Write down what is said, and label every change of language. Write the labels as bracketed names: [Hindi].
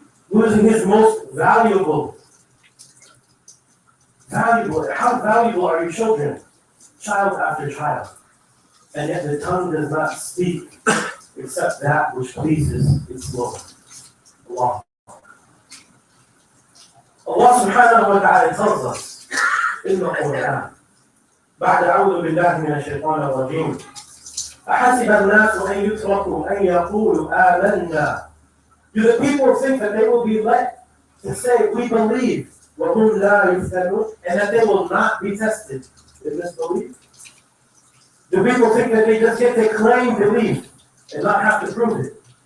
[English] Losing his most valuable. How valuable are your children? Child after child. And yet the tongue does not speak except that which pleases its Lord. Allah. Allah subhanahu wa ta'ala tells us in the Quran, [Arabic] بعد أعوذ بالله من الشيطان الرجيم أحسب الناس أن يتركوا أن يقولوا آمنا. [English] Do the people think that they will be let to say we believe [Arabic] وهم لا يفتنون, [English] and that they will not be tested in this belief? Do people think that they just get to claim belief and not have to prove it?